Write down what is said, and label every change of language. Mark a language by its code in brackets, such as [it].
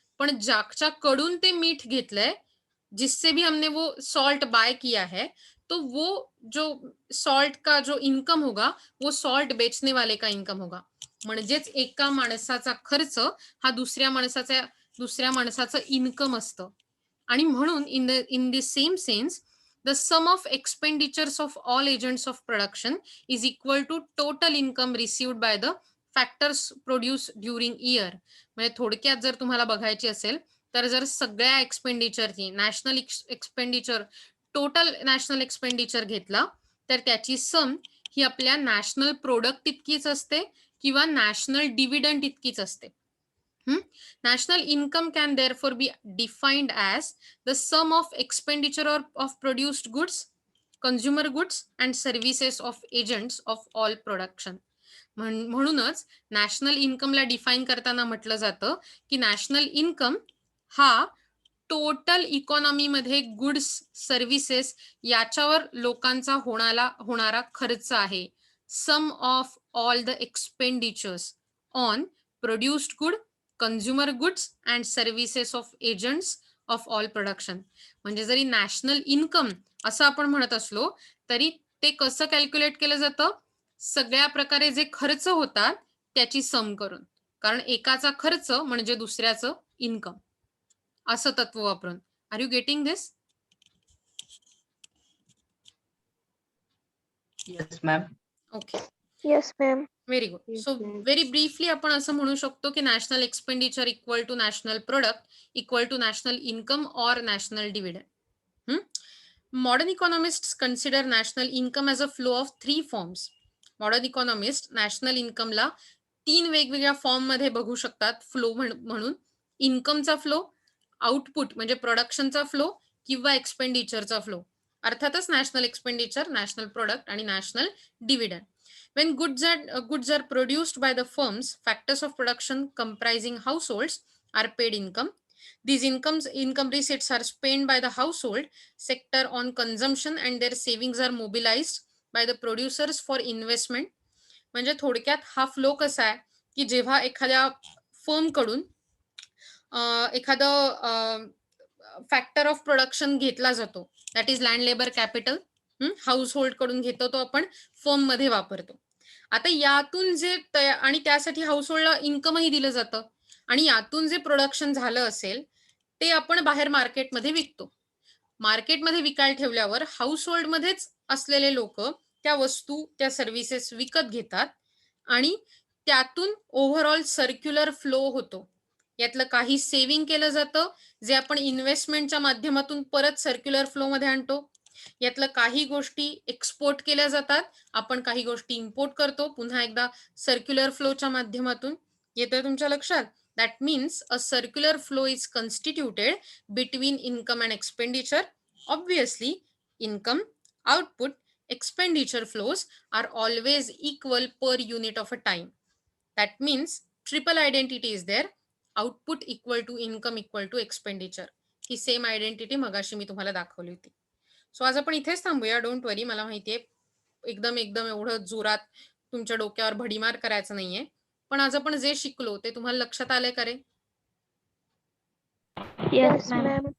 [mr] पण ज्याच्याकडून ते मीठ घेतलंय, [hi] जिससे भी हमने वो सॉल्ट बाय किया है, तो वो जो सॉल्ट का जो इनकम होगा वो सॉल्ट बेचने वाले का इनकम होगा. [mr] म्हणजेच एका माणसाचा खर्च हा दुसऱ्या माणसाचं इन्कम असतं. आणि म्हणून [en] In the same sense the sum of expenditures of all agents of production is equal to total income received by the factors produced during year. [mr] म्हणजे थोडक्यात जर तुम्हाला बघायची असेल तर जर सगळ्या एक्सपेंडिचरची national expenditure total national expenditure घेतला तर त्याची सम ही आपल्या नॅशनल प्रोडक्ट इतकीच असते किंवा नॅशनल डिव्हिडंड इतकीच असते. [en] National income can therefore be defined as the sum of expenditure of produced goods, consumer goods and services of agents of all production. [mr] म्हणूनच नॅशनल इन्कमला डिफाईन करताना म्हटलं जातं की नॅशनल इन्कम हा टोटल इकॉनॉमीमध्ये गुड्स सर्व्हिसेस याच्यावर लोकांचा होणारा खर्च आहे. [en] Sum of all the expenditures on produced good, consumer goods and services of agents of all production. [mr] म्हणजे जरी नॅशनल इन्कम असं आपण म्हणत असलो तरी ते कसं कॅल्क्युलेट केलं जातं, सगळ्या प्रकारे जे खर्च होतात त्याची सम करून. कारण एकाचा खर्च म्हणजे दुसऱ्याचं इन्कम असं तत्व वापरून. [en] Are you getting this? Yes, ma'am. Okay, Yes, ma'am. Very good. Yes, so ma'am. Very briefly [mr] आपण असं म्हणू शकतो की [en] National expenditure equal to national product equal to national income or national dividend. Modern economists consider national income as a flow of 3 forms. [mr] Modern economists national income ला 3 वेगवेगळ्या form मध्ये बघू शकतात फ्लो म्हणून. इन्कमचा फ्लो, आउटपुट म्हणजे प्रोडक्शनचा flow किंवा एक्सपेंडिचरचा flow. अर्थातच national expenditure, national product आणि national dividend. [en] When goods are produced by the firms, factors of production comprising households are paid income. These income receipts are spent by the household sector on consumption and their savings are mobilized by the producers for investment. [mr] म्हणजे थोडक्यात हा flow कसा आहे की जेव्हा एखाद्या firm कडून एखादं फॅक्टर ऑफ प्रोडक्शन घेतला जातो, [en] that is land labour capital, [mr] house hold कडून घेतो तो आपण फर्म मध्ये वापरतो. आता यातून जे आणि त्यासाठी हाऊस होल्डला इन्कमही दिलं जातं आणि यातून जे प्रोडक्शन झालं असेल ते आपण बाहेर मार्केटमध्ये विकतो. मार्केटमध्ये विकायला ठेवल्यावर हाऊस होल्ड मध्येच असलेले लोक त्या वस्तू, त्या सर्व्हिसेस विकत घेतात आणि त्यातून ओव्हरऑल सर्क्युलर फ्लो होतो. यातलं काही सेव्हिंग केलं जातं जे आपण इन्व्हेस्टमेंटच्या माध्यमातून परत सर्क्युलर फ्लो मध्ये आणतो. यातलं काही गोष्टी एक्सपोर्ट केल्या जातात, आपण काही गोष्टी इम्पोर्ट करतो पुन्हा एकदा सर्क्युलर फ्लोच्या माध्यमातून. येतोय तुमच्या लक्षात? [en] That means a circular flow is constituted between income and expenditure. Obviously, income, output, expenditure flows are always equal per unit of a time. That means triple identity is there. Output equal to income equal to expenditure. [mr] He same identity मगाशी मी तुम्हाला दाखवली होती. So आज आपण इथेच थांबूया. [en] don't worry, [mr] मला माहितीये एकदम एवढं जोरात तुमच्या डोक्यावर भडीमार करायचं नाहीये, पण आज आपण जे शिकलो ते तुम्हाला लक्षात आलंय का रे? [en] Yes, ma'am.